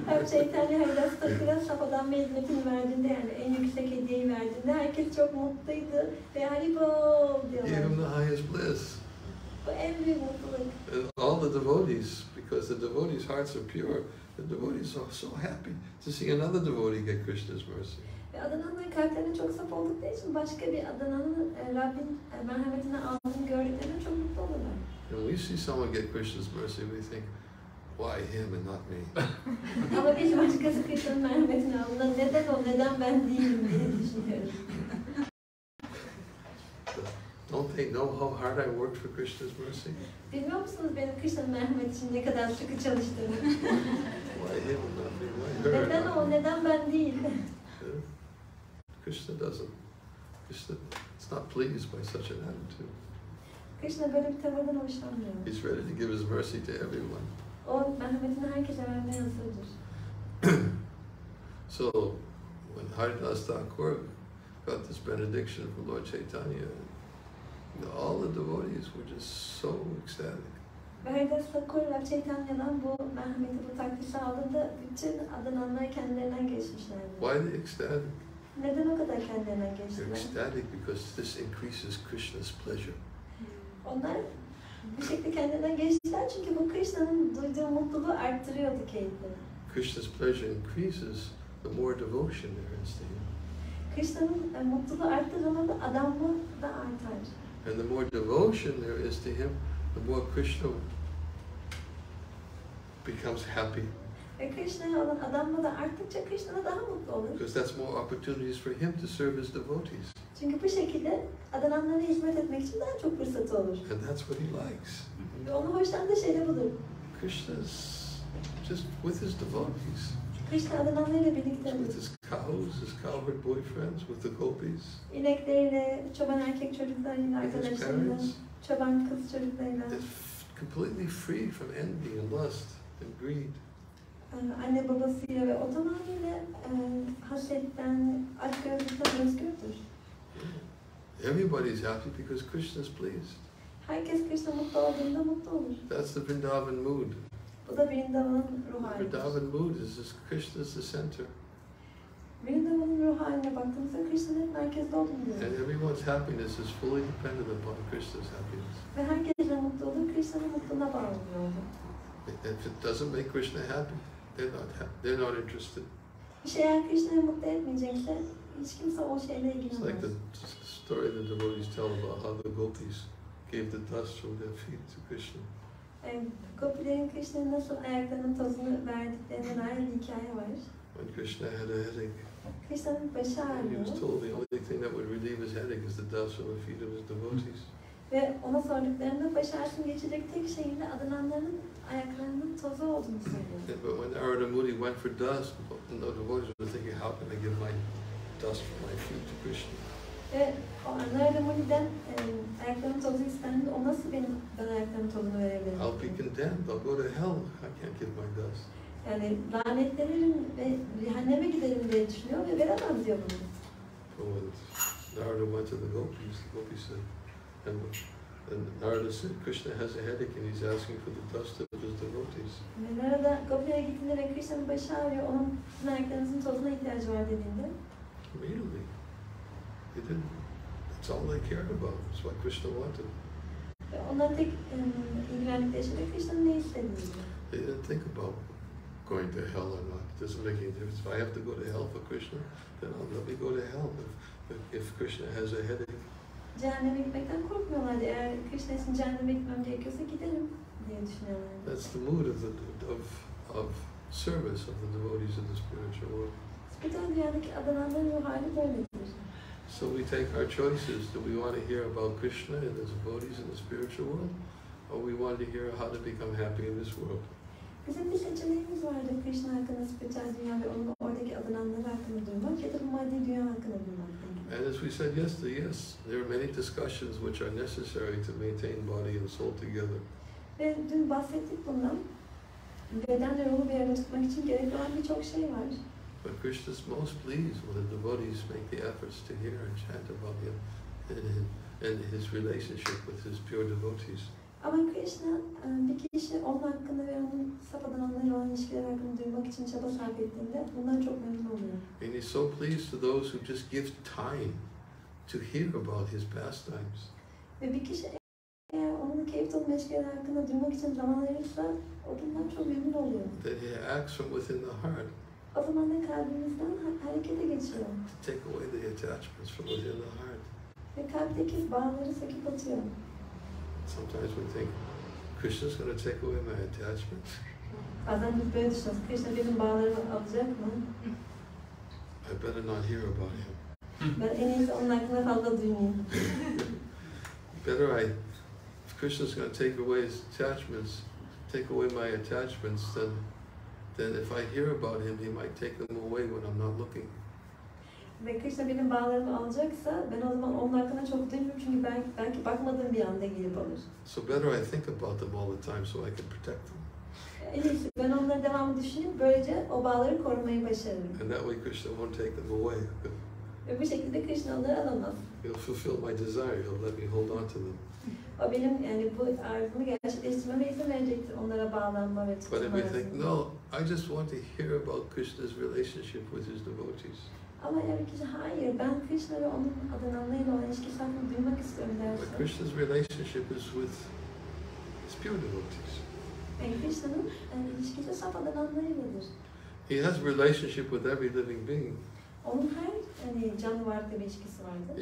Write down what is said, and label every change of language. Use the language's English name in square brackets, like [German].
[Turkish] Chaitanya Haridas Thakur'a Sapadan ve hizmetini verdiğinde, yani en yüksek hediyeyi verdiğinde herkes çok mutluydu ve Haribol [English] Gave him [Turkish] diyorlar. [English] the highest bliss. [Turkish] Bu en büyük mutluluk. [English] And all the devotees, because the devotees' hearts are pure, the devotees are so happy to see another devotee get Krishna's mercy. [Turkish] Ve Adana'nın kalplerine çok saf oldukları için başka bir Adana'nın Rabbin merhametine aldığını gördüklerinde çok mutlu olurlar. [English] And we see someone get Krishna's mercy, we think, why him and not me? [Turkish] Ama bir başkası Krishna'nın merhametini aldığında neden o, neden ben değilim diye düşünüyoruz. [English] Don't they know how hard I worked for Krishna's mercy? [Turkish] Bilmiyor musunuz benim Krishna'nın merhameti için ne kadar sıkı çalıştığımı? [English] Why him and not me? Why her? [Turkish] Neden o, neden ben değil? [English] Krishna doesn't. Krishna is not pleased by such an attitude. [Turkish] Krishna böyle bir tavırdan hoşlanmıyor. [English] He's ready to give his mercy to everyone. [Turkish] O merhametini herkese vermeye hazırdır. [English] So, when Haridas Thakur got this benediction from Lord Chaitanya, all the devotees were just so ecstatic. [Turkish] Ve Haridas Thakur Lord Chaitanya'dan bu merhameti, bu takdisi aldığında bütün adananlar kendilerinden geçmişlerdi. [English] Why are they ecstatic? [Turkish] Neden o kadar kendilerinden [English] They're [Turkish] geçtiler? [English] ecstatic because this increases Krishna's pleasure. [Turkish] Onlar bir şekilde kendinden geçtiler çünkü bu Krishna'nın duyduğu mutluluğu arttırıyordu keyifleri. [English] Krishna's pleasure increases the more devotion there is to him. [Turkish] Krishna'nın mutluluğu arttığı zaman da adamlığı da artar. [English] And the more devotion there is to him, the more Krishna becomes happy. [Turkish] Ve Krishna'ya olan adamlığı da arttıkça Krishna da daha mutlu olur. [English] Because that's more opportunities for him to serve his devotees. [Turkish] Çünkü bu şekilde adananlara hizmet etmek için daha çok fırsatı olur. [English] And that's what he likes. [Turkish] Ve onu hoşlandığı şey de budur. [English] Krishna's just with his devotees. [Turkish] Krishna adananlarıyla birlikte [English] With his cows, his cowherd boyfriends, with the gopis, [Turkish] İnekleriyle, çoban erkek çocuklarıyla, [English] with his [Turkish] arkadaşlarıyla, [English] parents. [Turkish] çoban kız çocuklarıyla, [English] They're completely free from envy and lust and greed. [Turkish] anne babasıyla ve o tamamıyla hasetten, açgözlükten özgürdür. [English] Everybody's happy because Krishna's pleased. [Turkish] Herkes Krishna mutlu olduğunda mutlu olur. [English] That's the Vrindavan mood. [Turkish] Bu da Vrindavan'ın ruh halidir. [English] Vrindavan mood is this, Krishna's the center. [Turkish] Vrindavan'ın ruh haline baktığımızda Krishna'nın merkezde olduğunu [English] And [Turkish] görüyoruz. [English] everyone's happiness is fully dependent upon Krishna's happiness. [Turkish] Ve herkesin mutluluğu Krishna'nın mutluluğuna bağlı oldu. [English] If it doesn't make Krishna happy, they're not interested. [Turkish] Bir şey eğer Krishna'yı mutlu etmeyecekse hiç kimse o şeyle [English] It's like [Turkish] ilgilenmez. [English] the story the devotees tell about how the gopis gave the dust from their feet to Krishna. [Turkish] Gopilerin Krishna'nın nasıl ayaklarının tozunu verdiklerinden ayrı bir hikaye var. [English] When Krishna had a headache, [Turkish] Krishna'nın başı [English] he [Turkish] ağrıyor [English] was told the only thing that would relieve his headache is the dust from the feet of his devotees. [Turkish] ve ona sorduklarında baş ağrısını geçecek tek şeyin de adananların ayaklarının tozu olduğunu söylüyor. [English] But when Narada Muni went for dust, the devotees were thinking, how can I give my dust from my feet to Krishna? [Turkish] Ve o Narada Muni'den ayaklarının tozu istendi. O nasıl ben ayaklarımın tozunu verebilirim? [English] I'll be condemned. I'll go to hell. I can't give my dust. [Turkish] Yani lanetlenirim ve cehenneme giderim diye düşünüyor ve veremem diyor bunu. [English] So when Narada went to the gopis said, and Narada said, Krishna has a headache and he's asking for the dust of his devotees. [Turkish] Ve Narada Gopilere gittiğinde ve Krishna'nın başı ağrıyor, onun sizin ayaklarınızın tozuna ihtiyacı var dediğinde [English] Immediately. They didn't. That's all they cared about. That's what Krishna wanted. [Turkish] ve onların tek ilgilendikleri şey de Krishna'nın ne istediğiydi. [English] They didn't think about going to hell or not. It doesn't make any difference. If I have to go to hell for Krishna, then let me go to hell. If Krishna has a headache. [Turkish] Cehenneme gitmekten korkmuyorlardı. Eğer Krishna için cehenneme gitmem gerekiyorsa giderim diye düşünüyorlardı. [English] That's the mood of service of the devotees of the spiritual world. [Turkish] Spiritüel dünyadaki adananların ruh hali böyledir. [English] So we take our choices. Do we want to hear about Krishna and his devotees in the spiritual world? Or we want to hear how to become happy in this world? [Turkish] Bizim bir seçeneğimiz vardı. Krishna hakkında, spiritüel dünya ve onun oradaki adananları hakkında duymak ya da bu maddi dünya hakkında duymak. [English] And as we said yesterday, yes, there are many discussions which are necessary to maintain body and soul together. [Turkish] Ve dün bahsettik bundan. Bedenle ruhu bir arada tutmak için gerekli olan birçok şey var. [English] But Krishna is most pleased when the devotees make the efforts to hear and chant about him and his relationship with his pure devotees. [Turkish] Ama Krishna bir kişi onun hakkında ve onun saf adananlarıyla olan ilişkiler hakkında duymak için çaba sarf ettiğinde bundan çok memnun oluyor. [English] And he's so pleased to those who just give time to hear about his pastimes. [Turkish] Ve bir kişi eğer onun keyif dolu meşgaleler hakkında duymak için zaman ayırırsa o bundan çok memnun oluyor. [English] That he acts from within the heart. [Turkish] O zaman da kalbimizden harekete geçiyor. [English] To take away the attachments from within the heart. [Turkish] Ve kalpteki bağları söküp atıyor. [English] Sometimes we think, Krishna's going to take away my attachments. [Turkish] Bazen biz böyle düşünüyoruz. Krishna benim bağlarımı alacak mı? [English] I better not hear about him. [Turkish] Ben en iyisi onun hakkında fazla duymayayım. [English] Better if Krishna's going to take away his attachments, take away my attachments, then if I hear about him, he might take them away when I'm not looking. [Turkish] Ve Krishna benim bağlarımı alacaksa ben o zaman onun hakkında çok duymuyorum çünkü belki bakmadığım bir anda gelip alır. [English] So better I think about them all the time so I can protect them. [Turkish] En iyisi ben onları devamlı düşünüp böylece o bağları korumayı başarırım. [English] And that way Krishna won't take them away. [Turkish] Ve bu şekilde Krishna onları alamaz. [English] He'll fulfill my desire. He'll let me hold on to them. [Turkish] O benim yani bu arzumu gerçekleştirmeme izin verecektir. Onlara bağlanma ve [English] But [Turkish] tutma [English] if we think, [Turkish] arasında. [English] no, I just want to hear about Krishna's relationship with his devotees. [Turkish] Ama eğer kişi hayır ben Krishna ve onun adananlarıyla olan ilişkisi hakkında duymak istiyorum derse. [English] But Krishna's relationship is with his pure devotees. [Turkish] Yani Krishna'nın ilişkisi saf adananlarıyladır. [English] He has a relationship with every living being. [Turkish] Onun her canlı varlıkla bir ilişkisi vardır.